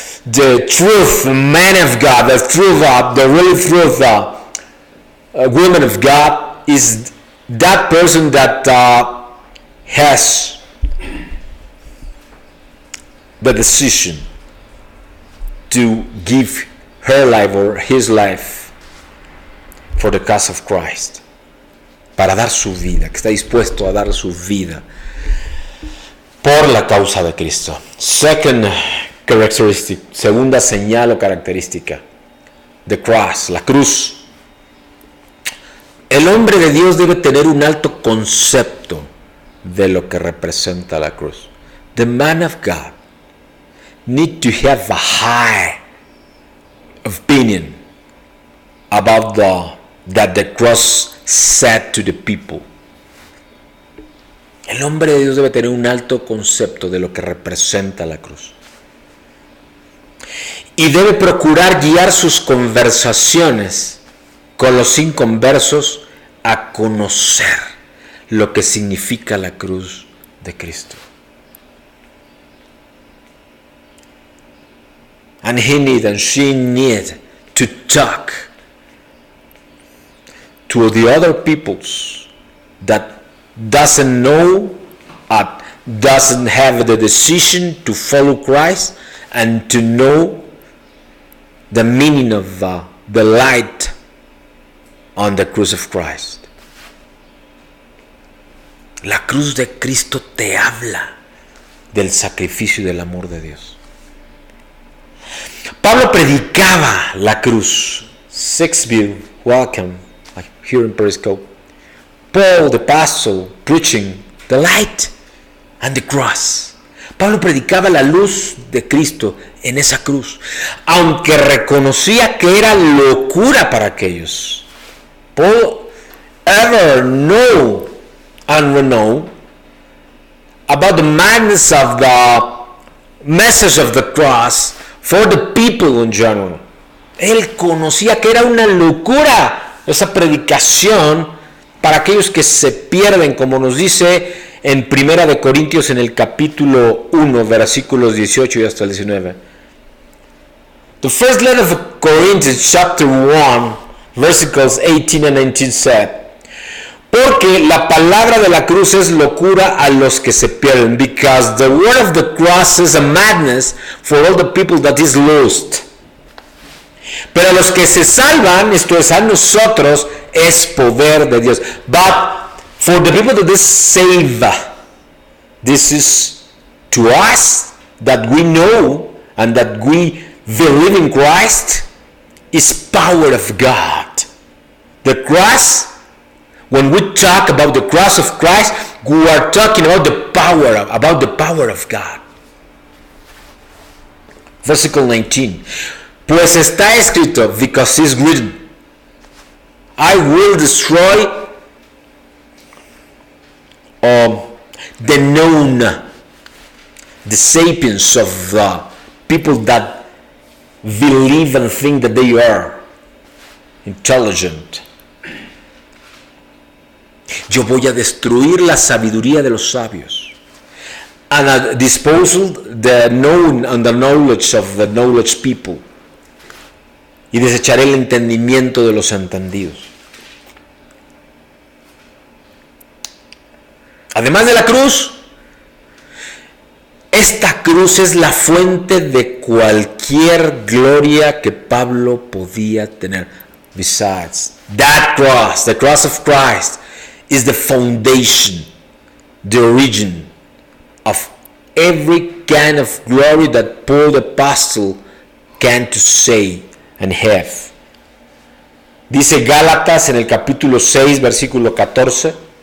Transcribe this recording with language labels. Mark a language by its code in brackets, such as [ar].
[en] The truth man of God, the real truth woman of God is that person that has the decision to give her life or his life for the cause of Christ, [es] para dar su vida, que está dispuesto a dar su vida por la causa de Cristo. [en] Second characteristic, [es] segunda señal o característica, [en] the cross, [es] la cruz. El hombre de Dios debe tener un alto concepto de lo que representa la cruz. [en] The man of God need to have a high opinion about that the cross said to the people. [es] El hombre de Dios debe tener un alto concepto de lo que representa la cruz. Y debe procurar guiar sus conversaciones con los inconversos a conocer lo que significa la cruz de Cristo. [en] And he need and she need to talk to the other peoples that doesn't know, doesn't have the decision to follow Christ and to know the meaning of the light on the cross of Christ. [es] La cruz de Cristo te habla del sacrificio y del amor de Dios. Pablo predicaba la cruz. [en] Sixville, welcome, here in Periscope. Paul the apostle preaching the light and the cross. [es] Pablo predicaba la luz de Cristo en esa cruz, aunque reconocía que era locura para aquellos. [en] Paul ever know and know about the madness of the message of the cross for the people in general. [es] Él conocía que era una locura esa predicación para aquellos que se pierden, como nos dice en 1 Corintios en el capítulo 1, versículos 18 y hasta el 19. [en] The first letter of Corinthians chapter 1, versículos 18 and 19 said, [es] porque la palabra de la cruz es locura a los que se pierden, [en] because the word of the cross is a madness for all the people that is lost. [es] Pero a los que se salvan, esto es a nosotros, es poder de Dios. [en] But for the people that is saved, this is to us that we know and that we believe in Christ, is power of God. The cross, when we talk about the cross of Christ, we are talking about the power of God. Versículo 19. [es] Pues está escrito, [en] because it's written, I will destroy the known, the sapiens of the people that believe and think that they are intelligent. [es] Yo voy a destruir la sabiduría de los sabios. [en] And I disposal the known and the knowledge of the knowledge people. [es] Y desecharé el entendimiento de los entendidos. Además de la cruz, esta cruz es la fuente de cualquier gloria que Pablo podía tener. [en] Besides, that cross, the cross of Christ, is the foundation, the origin of every kind of glory that Paul the Apostle can to say and have. [es] Dice Gálatas en el capítulo 6, versículo 14.